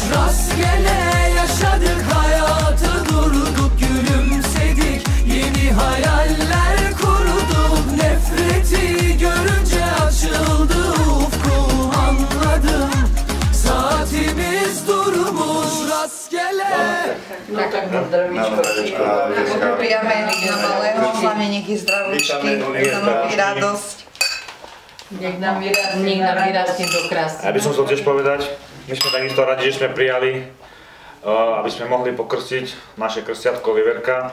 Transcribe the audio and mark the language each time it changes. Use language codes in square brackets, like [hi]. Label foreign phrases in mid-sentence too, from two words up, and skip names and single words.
[tr] Rastgele yaşadık hayatı, durduk gülümsedik, yeni hayaller kurduk. Nefreti görünce açıldı ufkum, anladım saatimiz durmuş. Rastgele. [sk] Tak zdravím. Popijeme malého znameníky zdravučky, je to nový radosť. Nech nám vyrastí do krásy. Ja by som chcel tiež povedať, my sme takisto radi, že sme prijali, aby sme mohli pokrstiť naše krstiatko Oliverka.